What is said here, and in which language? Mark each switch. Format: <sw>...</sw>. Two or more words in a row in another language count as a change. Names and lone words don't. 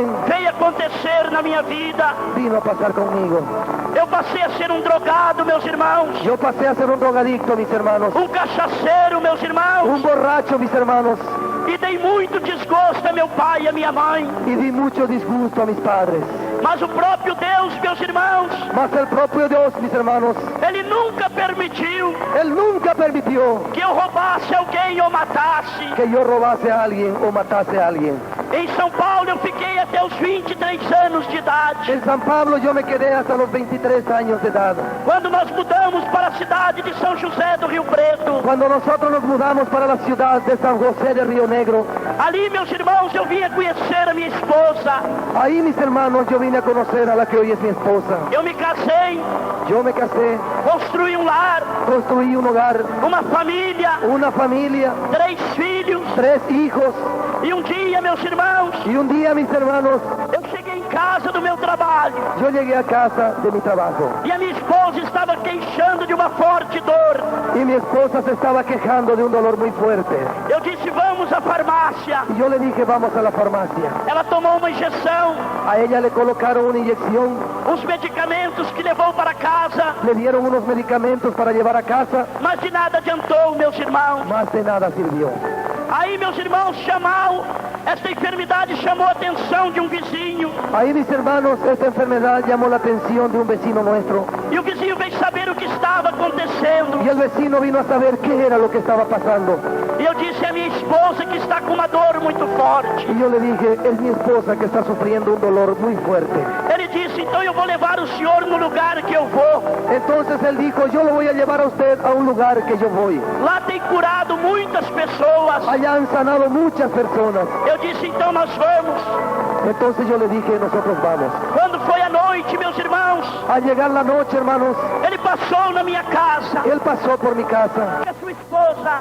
<pt>veio acontecer na minha vida.</pt> <es>vino a pasar conmigo.</es> <pt>Eu passei a ser um drogado, meus irmãos,</pt> <es>Yo pasé a ser un drogadicto, mis hermanos,</es> <pt>um cachaceiro, meus</pt> <es>un</es> <pt>irmãos,</pt> <es>borracho, mis hermanos,</es> <pt>e dei muito desgosto a meu pai e a minha mãe.</pt> <es>y di mucho disgusto a mis padres.</es> <pt>Mas o próprio Deus, meus irmãos,</pt> <es>Mas el propio Dios, mis hermanos,</es> <pt>Ele nunca permitiu</pt> <es>Él nunca permitió</es> <pt>que eu roubasse alguém ou matasse.</pt> <es>que yo robase a alguien o matase a alguien.</es> <pt>Em São Paulo eu fiquei até os 23 anos de idade.</pt> <es>En San Pablo yo me quedé hasta los 23 años de edad.</es> <pt>Quando nós mudamos para a cidade de São José do Rio Preto,</pt> <es>Cuando nosotros nos mudamos para la ciudad de San José de Río Negro,</es> <pt>ali, meus irmãos, eu vinha conhecer a minha esposa.</pt> <es>ahí, mis hermanos, yo vine a conocer a la que hoy es mi esposa.</es> <pt>Eu me casei,</pt> <es>Yo me casé,</es> <pt>construí um lar,</pt> <es>construí un hogar,</es> <pt>uma família,</pt> <es>una familia,</es> <pt>3 filhos.</pt> <es>3 hijos,</es> <pt>E um dia, meus irmãos,</pt> <es>y un día, mis hermanos,</es> <pt>eu cheguei em casa do meu trabalho</pt> <es>yo llegué a casa de mi trabajo</es> <pt>e a minha esposa estava queixando de uma forte dor.</pt> <es>y mi esposa se estaba quejando de un dolor muy fuerte.</es> <pt>Eu disse, vamos à farmácia.</pt> <es>Y yo le dije, vamos a la farmacia.</es> <pt>Ela tomou uma injeção,</pt> <es>A ella le colocaron una inyección,</es> <pt>uns medicamentos que levou para casa,</pt> <es>le dieron unos medicamentos para llevar a casa,</es> <pt>mas de nada adiantou, meus irmãos.</pt> <es>más de nada sirvió.</es> <pt>Aí, meus irmãos, esta enfermidade chamou a atenção de um vizinho.</pt> <es>Ahí, mis hermanos, esta enfermedad llamó la atención de un vecino nuestro.</es> <pt>E o vizinho veio saber o que estava acontecendo.</pt> <es>Y el vecino vino a saber qué era lo que estaba pasando.</es> <pt>E eu disse à minha esposa que está com uma dor muito forte.</pt> <es>Y yo le dije, es mi esposa que está sufriendo un dolor muy fuerte.</es> <pt>Ele disse, então eu vou levar o senhor no lugar que eu vou.</pt> <es>Entonces él dijo, yo lo voy a llevar a usted a un lugar que yo voy.</es> <pt>Lá tem curado muitas pessoas.</pt> <es>Allá han sanado muchas personas.</es> <pt>Eu disse, então nós vamos.</pt> <es>Entonces yo le dije, nosotros vamos.</es> <pt>Quando foi a noite, meus irmãos,</pt> <es>Al llegar la noche, hermanos,</es> <pt>ele passou na minha casa.</pt> <es>él pasó por mi casa,</es> <pt>E a sua esposa.</pt>